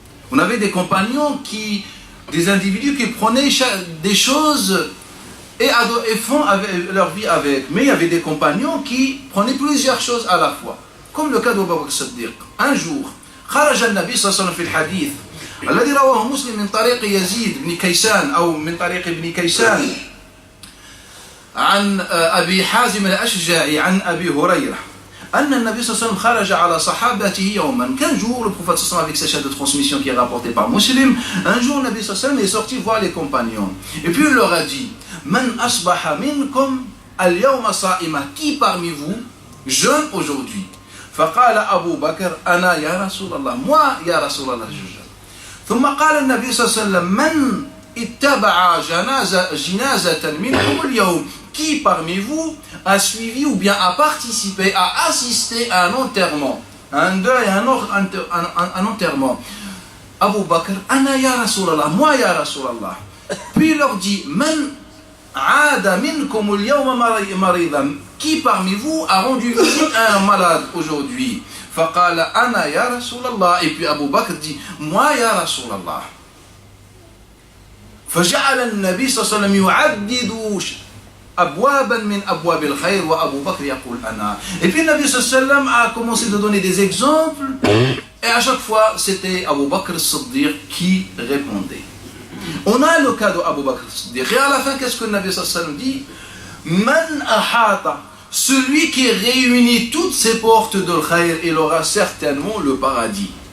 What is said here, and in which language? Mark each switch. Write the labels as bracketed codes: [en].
[fr] On avait des compagnons des individus qui prenaient des choses et font leur vie avec. Mais il y avait des compagnons qui prenaient plusieurs choses à la fois. Comme le cas d'Abu Bakr as-Siddiq. Un jour, [ar] خرج النبي صلى الله عليه وسلم في الحديث الذي رواه مسلم من طريق يزيد بن كيسان أو من طريق ابن كيسان عن أبي حازم الأشجعي عن أبي هريرة أن النبي صلى الله عليه وسلم خرج على صحابته يوما. [fr] Qu'un jour, le prophète sallallahu alayhi wa sallam, avec sa chaîne de transmission qui est rapportée par Muslim, un jour, le Nabi sallallahu alayhi wa sallam est sorti voir les compagnons. Et puis il leur a dit, [ar] Man asbaha minkum al-yawma sa'ima, [fr] qui parmi vous jeûne aujourd'hui? [ar] فقال أبو بكر أنا يا رسول الله, [fr] moi [ar] يا رسول الله [fr] je jeûne. [ar] ثم قال النبي صلى الله عليه وسلم من اتبع جنازة منكم اليوم, [fr] qui parmi vous a suivi ou bien a participé, a assisté à un enterrement, un deuil, un enterrement? Abu Bakr, [ar] Ana ya Rasulallah, [fr] moi ya Rasulallah. Puis il leur dit, [ar] Man aada minkum al-yawma maridan, [fr] qui parmi vous a rendu visite à un malade aujourd'hui? [ar] Faqala Ana ya Rasulallah. [fr] Et puis Abu Bakr dit, moi ya Rasulallah. [ar] فجعل النبي صلى الله عليه وسلم يعدد أبوابا من أبواب الخير وأبو بكر يقول أنا. [fr] Et puis le Nabi sallallahu alayhi wa sallam a commencé de donner des exemples et à chaque fois c'était Abu Bakr as-Siddiq qui répondait. On a le cas d'Abu Bakr as-Siddiq et à la fin qu'est-ce que le Nabi sallallahu alayhi wa sallam dit? [ar] Man ahata, [fr] celui qui réunit toutes ces portes de khayr, il aura certainement le paradis.